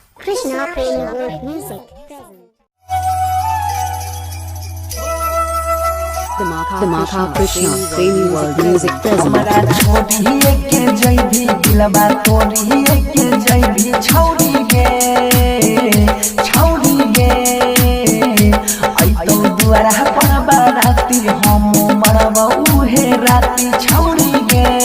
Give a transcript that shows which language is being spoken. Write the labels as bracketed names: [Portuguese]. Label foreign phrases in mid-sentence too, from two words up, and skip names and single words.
[English] Krishna Premi World Music. Dhamaka Krishna Premi World Music present. [Angika] हमारा छोड़ी के जैभी दिलबा तोड़ी के जैभी छौड़ी गे आई तो दुआरा पर बाराती हम मरबा उहे राती छौड़ी गे